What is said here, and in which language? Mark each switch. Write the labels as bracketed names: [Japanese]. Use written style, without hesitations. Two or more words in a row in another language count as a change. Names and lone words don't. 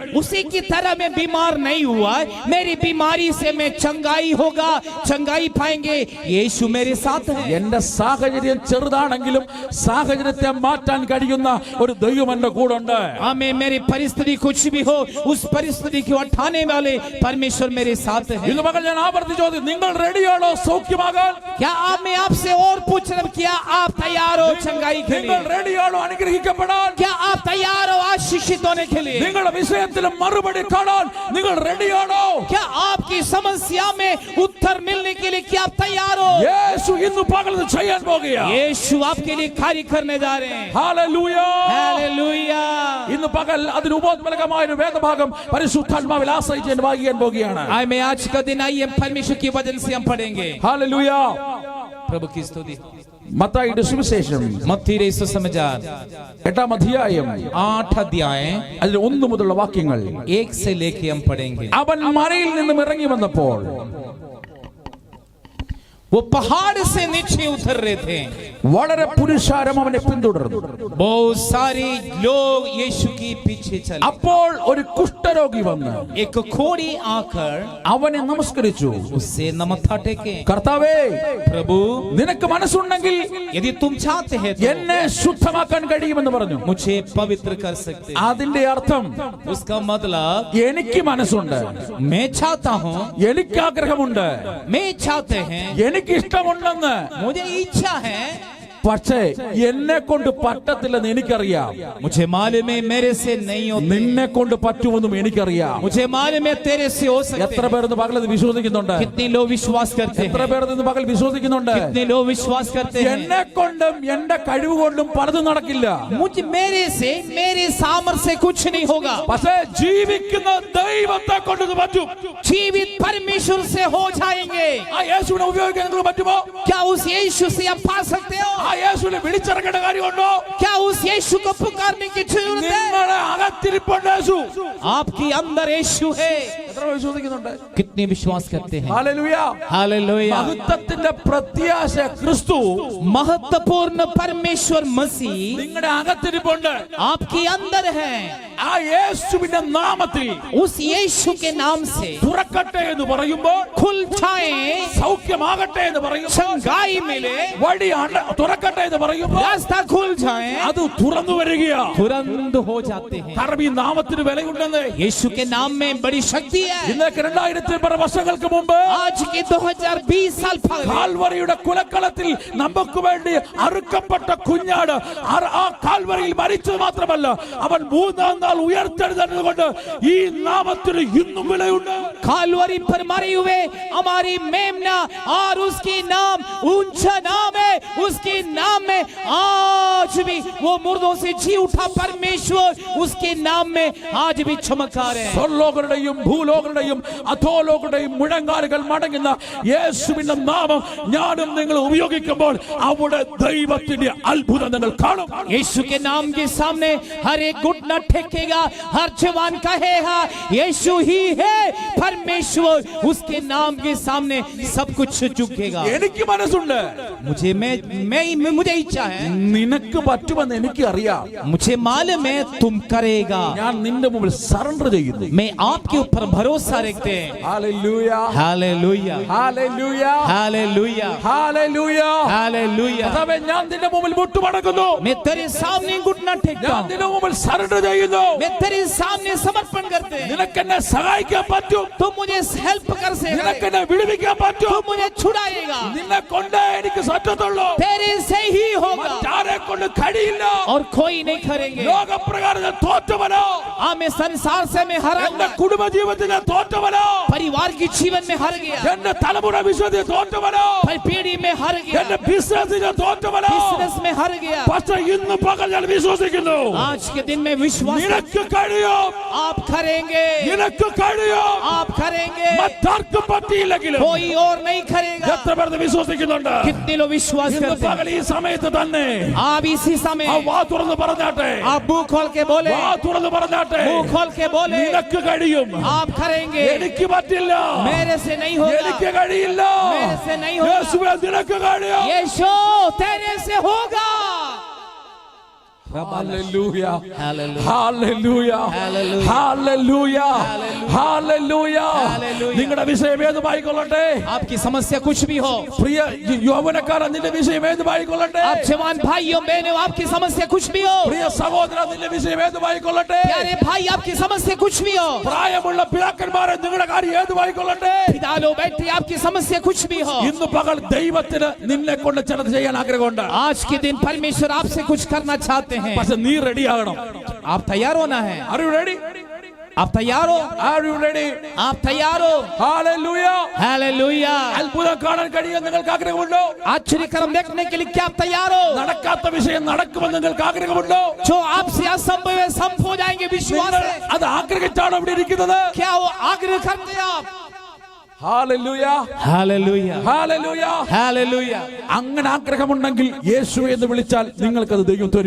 [Hindi] उसी की तरह मैं बीमार नहीं हुआ, मेरी बीमारी से मैं चंगाई होगा, चंगाई पाएंगे, यीशु मेरे साथ है। [Malayalam] എന്റെ സാഹചര്യം ചെറുതാണെങ്കിലും സാഹചര്യത്തെ മാറ്റാൻ കഴിയുന്ന ഒരു ദൈവം എന്റെ കൂടെ ഉണ്ട്. [Hindi] हमें मेरी परिस्थिति कुछ भी हो, उस परिस्थिति को उठाने वाले परमेश्वर मेरे साथ है। [Malayalam] ഇന്ന് പകൽ ഞാൻ ആവർത്തിച്ച് ചോദിക്കും, നിങ്ങൾ റെഡിയാണോ സൗഖ്യമാകാൻ? [Hindi] क्या आप मैं आपसे और पूछ रहा हूं, क्या आप तैयार हो चंगाई के [Malayalam] നിങ്ങൾ [Hindi] लिए? [Malayalam] റെഡിയാണോ അനുഗ്രഹിക്കപ്പെടാൻ? [Hindi] क्या आप तैयार हो आशीषित होने के लिए? [Malayalam] നിങ്ങളുടെ വിഷയത്തിൽ മറുപടി കാണാൻ നിങ്ങൾ റെഡിയാണോ? [Hindi] क्या आपकी समस्या में उत्तर मिलने के लिए क्या आप तैयार हो? [Malayalam] യേശു ഇന്ന് പകൽ ഇത് ചെയ്യാൻ പോകുകയാണ്. [Hindi] यीशु आपके लिए कार्य करने जा रहे हैं। [Malayalam] ഹല്ലേലൂയ. [Hindi] हालेलुया। [Malayalam] ഇന്ന് പകൽ അതിന് ഉപോത്ബലകമായ ഒരു വേദഭാഗം പരിശുദ്ധാത്മാവിൽ ആശ്രയിച്ച് ഞാൻ വായിക്കാൻ പോകുകയാണ്. [Hindi] आए मैं आज का दिन आइए परमेश्वर की वचन से हम पढ़ेंगे। [Malayalam] ഹല്ലേലൂയ. [Hindi] प्रभु की स्तुति। [Malayalam] മത്തായിയുടെ സുവിശേഷം [Hindi] मत्ती रे सुसमाचार [Malayalam] 8-ാം അധ്യായം [Hindi] 8 अध्याय [Malayalam] അതിൽ 1 മുതലുള്ള വാക്യങ്ങൾ. [Hindi] 1 से लेके हम पढ़ेंगे। [Malayalam] അവൻ മലയിൽ നിന്നും ഇറങ്ങി വന്നപ്പോൾ [Hindi] वो पहाड़ से नीचे उतर रहे थे, [Malayalam] വളരെ പുരുഷാരം അവനെ പിന്തുടർന്നു. [Hindi] बहुत सारे लोग यीशु के पीछे चले। [Malayalam] അപ്പോൾ ഒരു കുഷ്ഠരോഗി വന്ന് [Hindi] एक खोड़ी आकर [Malayalam] അവനെ നമസ്കരിച്ചു. [Hindi] उससे नमस्था टेके, [Malayalam] കർത്താവേ, [Hindi] प्रभु [Malayalam] നിനക്ക് മനസ്സുണ്ടെങ്കിൽ [Hindi] यदि तुम चाहते हैं तो [Malayalam] എന്നെ ശുദ്ധമാക്കാൻ കഴിയുമെന്ന് പറഞ്ഞു. [Hindi] मुझे पवित्र कर सकते। [Malayalam] അതിന്റെ അർത്ഥം [Hindi] उसका मतलब [Malayalam] എനിക്ക് മനസ്സുണ്ട്, [Hindi] मैं चाहता हूँ, [Malayalam] എനിക്ക് ആഗ്രഹമുണ്ട്, [Hindi] मैं चाहते हैं, [Malayalam] എനിക്ക് ഇഷ്ടമുണ്ടെന്ന്. [Hindi] मुझे इच्छा है, [Malayalam] പക്ഷേ എന്നെ കൊണ്ട് പറ്റത്തില്ലെന്ന് എനിക്കറിയാം. [Hindi] मुझे मालूम है मेरे से नहीं होते, [Malayalam] നിന്നെ കൊണ്ട് പറ്റുമെന്നും എനിക്കറിയാം. [Hindi] मुझे मालूम है तेरे से हो सकते। [Malayalam] എത്ര പേർ ഇന്ന് പകൽ ഇത് വിശ്വസിക്കുന്നുണ്ട്? [Hindi] कितने लोग विश्वास करते [Malayalam] എത്ര [Hindi] हैं? [Malayalam] പേർ ഇന്ന് പകൽ വിശ്വസിക്കുന്നുണ്ട്? [Hindi] कितने लोग विश्वास करते हैं? [Malayalam] എന്നെ കൊണ്ടും എന്റെ കഴിവ് കൊണ്ടും പലതും നടക്കില്ല. [Hindi] मुझे मेरे से मेरे सामर्थ्य से कुछ नहीं होगा, [Malayalam] പക്ഷേ ജീവിക്കുന്ന ദൈവത്തെ കൊണ്ട് ഇത് പറ്റും. [Hindi] जीवित परमेश्वर से हो जाएंगे। [Malayalam] ആ യേശുവിനെ ഉപയോഗിക്കാൻ നിങ്ങൾക്ക് പറ്റുമോ? [Hindi] क्या उस यीशु से आप पा सकते हो? [Malayalam] ആ ആ യേശുവിനെ വിളിച്ചിറങ്ങേണ്ട കാര്യമുണ്ടോ? [Hindi] क्या उस यीशु को पुकारने की जरूरत है? [Malayalam] നിങ്ങളുടെ അകത്തിരിപ്പുണ്ട് യേശു. [Hindi] आपके अंदर यीशु है. [Malayalam] എത്ര വിശ്വസിക്കുന്നുണ്ട്? [Hindi] कितने विश्वास करते हैं? [Malayalam] ഹല്ലേലൂയ. [Hindi] हालेलुया. [Malayalam] മഹത്വത്തിന്റെ പ്രത്യാശ ക്രിസ്തു [Hindi] महत्वपूर्ण परमेश्वर मसीह [Malayalam] നിങ്ങളുടെ അകത്തിരിപ്പുണ്ട്. [Hindi] आपके अंदर है. [Malayalam] ആ യേശുവിന്റെ നാമത്തിൽ [Hindi] उस यीशु के नाम से [Malayalam] തുറക്കട്ടെ എന്ന് പറയുമ്പോൾ, [Hindi] खुल जाए, [Malayalam] സൗഖ്യമാകട്ടെ എന്ന് പറയുമ്പോൾ, [Hindi] चंगाई मिले, [Malayalam] വഴി തുറക്കട്ടെ എന്ന് പറയുമ്പോൾ [Hindi] रास्ता खुल जाए, [Malayalam] അത് തുറന്നു വരികയാ. [Hindi] तुरंत हो जाते हैं. [Malayalam] കാരണം ഈ നാമത്തിന് വിലയുണ്ടെന്ന്. [Hindi] यीशु के नाम में बड़ी शक्ति है. [Malayalam] ഇന്നേക്ക് 2000 വർഷങ്ങൾക്ക് മുമ്പ് [Hindi] आज के 2020 साल पहले [Malayalam] കാൽവറിയുടെ കുലക്കളത്തിൽ നമുക്ക് വേണ്ടി അറുക്കപ്പെട്ട കുഞ്ഞാട് ആ കാൽവറിയിൽ മരിച്ചത് മാത്രമല്ല, അവൻ 3-ാം നാൾ ഉയർത്തെഴുന്നേറ്റതുകൊണ്ട് ഈ നാമത്തിന് ഇന്നും വിലയുണ്ട്. [Hindi] कालवरी पर मरे हुए हमारी मेमना और उसकी नाम ऊंचा नाम है. उसके नाम में आज भी वो मुर्दों से जी उठा परमेश्वर उसके नाम में आज भी चमत्कार है. [Malayalam] സ്വർലോകരുടെയും ഭൂലോകരുടെയും അധോലോകരുടെയും മുഴങ്കാലുകൾ മടങ്ങുന്ന യേശുവിന്റെ നാമം ഞാനും നിങ്ങൾ ഉപയോഗിക്കുമ്പോൾ അവിടെ ദൈവത്തിന്റെ അത്ഭുതം നിങ്ങൾ കാണും. [Hindi] यीशु के नाम के सामने हर एक घुटना टेकेगा, हर जवान कहेगा यीशु ही है परमेश्वर. उसके नाम के सामने सब कुछ झुकेगा. [Malayalam] എനിക്ക് മനസ്സുണ്ട്, [Hindi] मुझे इच्छा है, [Malayalam] നിനക്ക് പറ്റുമെന്ന് എനിക്ക് അറിയാം. [Hindi] मुझे मालूम है तुम करेगा. [Malayalam] ഞാൻ നിന്റെ മുമ്പിൽ സറണ്ടർ ചെയ്യുന്നു. [Hindi] मैं आपके ऊपर भरोसा रखते हैं. [Malayalam] ഹല്ലേലൂയ, [Hindi] हालेलुया, [Malayalam] ഹല്ലേലൂയ, [Hindi] हालेलुया, [Malayalam] ഹല്ലേലൂയ. [Hindi] हालेलुया. [Malayalam] കർത്താവേ, ഞാൻ നിന്റെ മുമ്പിൽ മുട്ടുമടക്കുന്നു. [Hindi] मैं तेरे सामने घुटना टेकता [Malayalam] ഞാൻ [Hindi] हूं. [Malayalam] നിന്റെ മുമ്പിൽ സറണ്ടർ ചെയ്യുന്നു. [Hindi] मैं तेरे सामने समर्पण करते हैं. [Malayalam] നിനക്ക് എന്നെ സഹായിക്കാൻ പറ്റും. [Hindi] तुम मुझे हेल्प कर [Malayalam] നിനക്ക് [Hindi] सकते, [Malayalam] എന്നെ വിടുവിക്കാൻ പറ്റും. [Hindi] तुम मुझे छुड़ाएगा. [Malayalam] നിന്നെ കൊണ്ടേ എനിക്ക് സത്യത്തുള്ളൂ. [Hindi] तेरे से ही होगा [Malayalam] മറ്റാരെ കൊണ്ട് കഴിയില്ല. [Hindi] और कोई नहीं करेंगे. [Malayalam] ലോകപ്രകാരം ഞാൻ തോറ്റവനോ, [Hindi] मैं संसार से मैं हारा [Malayalam] എന്റെ [Hindi] हूं. [Malayalam] കുടുംബ ജീവിതത്തിൽ ഞാൻ തോറ്റവനോ, [Hindi] परिवार के जीवन में हार गया, [Malayalam] എന്റെ തലമുറ വിശ്വത്തിൽ തോറ്റവനോ, [Hindi] पीढ़ी में हार गया, [Malayalam] എന്റെ ബിസിനസ്സിൽ ഞാൻ തോറ്റവനോ. [Hindi] बिजनेस में हार गया. [Malayalam] പക്ഷേ ഇന്ന് പകൽ ഞാൻ വിശ്വസിക്കുന്നു, [Hindi] आज के दिन में विश्वास [Malayalam] നിനക്ക് കഴിയും, [Hindi] आप करेंगे, [Malayalam] നിനക്ക് കഴിയും. [Hindi] आप करेंगे, [Malayalam] മറ്റാർക്കും പറ്റിയില്ലെങ്കിലും [Hindi] कोई और नहीं करेगा. [Malayalam] എത്ര പേർ വിശ്വസിക്കുന്നുണ്ട്? [Hindi] कितने लोग विश्वास [Malayalam] ഇന്ന് [Hindi] करते हैं? [Malayalam] പകൽ ഈ സമയത്ത് തന്നെ [Hindi] आप इसी [Malayalam] ആ [Hindi] समय [Malayalam] വാ തുറന്ന് പറഞ്ഞാട്ടെ, [Hindi] आप मुंह खोल के बोले, [Malayalam] വാ തുറന്ന് പറഞ്ഞാട്ടെ, [Hindi] मुंह खोल के बोले, [Malayalam] നിനക്ക് കഴിയും. [Hindi] आप करेंगे. [Malayalam] എനിക്ക് പറ്റില്ല, [Hindi] मेरे से नहीं होगा, [Malayalam] എനിക്ക് കഴിയില്ല. [Hindi] मेरे से नहीं होगा. [Malayalam] യേശുവേ, നിനക്ക് കഴിയും. [Hindi] यीशु तेरे से होगा. [Malayalam] ഹല്ലേലൂയ, [Hindi] हालेलुया, [Malayalam] ഹല്ലേലൂയ, ഹല്ലേലൂയ, ഹല്ലേലൂയ, ഹല്ലേലൂയ. ഹല്ലേലൂയ. നിങ്ങളുടെ വിഷയം ഏതുമായിക്കൊള്ളട്ടെ, [Hindi] आपकी समस्या कुछ भी हो, [Malayalam] പ്രിയ യൗവനക്കാരൻ, നിന്റെ വിഷയം ഏതുമായിക്കൊള്ളട്ടെ, [Hindi] आप जवान भाइयों बहनों आपकी समस्या कुछ भी हो, [Malayalam] പ്രിയ സഹോദര, നിന്റെ വിഷയം ഏതുമായിക്കൊള്ളട്ടെ, [Hindi] प्यारे भाई आपकी समस्या कुछ भी हो, [Malayalam] പ്രായമുള്ള പിതാക്കന്മാരെ നിങ്ങളുടെ കാര്യം ഏതുമായിക്കൊള്ളട്ടെ, [Hindi] पिता लो बैठे आपकी समस्या कुछ भी हो, [Malayalam] ഇന്ന് പകൽ ദൈവത്തിന് നിന്നെ കൊണ്ട് ചിലത് ചെയ്യാൻ ആഗ്രഹമുണ്ട്. [Hindi] आज के दिन परमेश्वर आपसे कुछ करना चाहते हैं. [Malayalam] പക്ഷെ നീ റെഡി ആകണം. [Hindi] आप तैयार होना है. [English] Are you ready? [Hindi] आप तैयार हो, [English] Are you ready? [Hindi] आप तैयार हो. [English] Hallelujah. [Hindi] हालेलुया. [Malayalam] അത്ഭുതം കാണാൻ കഴിയാൻ നിങ്ങൾക്ക് ആഗ്രഹമുണ്ടോ? [Hindi] आश्चर्यकर्म देखने के लिए क्या आप तैयार हो? [Malayalam] നടക്കാത്ത വിഷയം നടക്കുമെന്ന് നിങ്ങൾക്ക് ആഗ്രഹമുണ്ടോ? [Hindi] जो आपसे असंभव है संभव हो जाएंगे. विश्वास [Malayalam] നിങ്ങൾ [Hindi] है. [Malayalam] അത് ആഗ്രഹിച്ചാണോ ഇവിടെ ഇരിക്കുന്നത്? [Hindi] क्या वो आग्रह करते हैं आप? [English] Hallelujah. [Hindi] हालेलुया, [English] Hallelujah. [Hindi] हालेलुया. [Malayalam] അങ്ങനെ ആഗ്രഹമുണ്ടെങ്കിൽ യേശു എന്ന് വിളിച്ചാൽ നിങ്ങൾക്കത് ദൈവം തരും.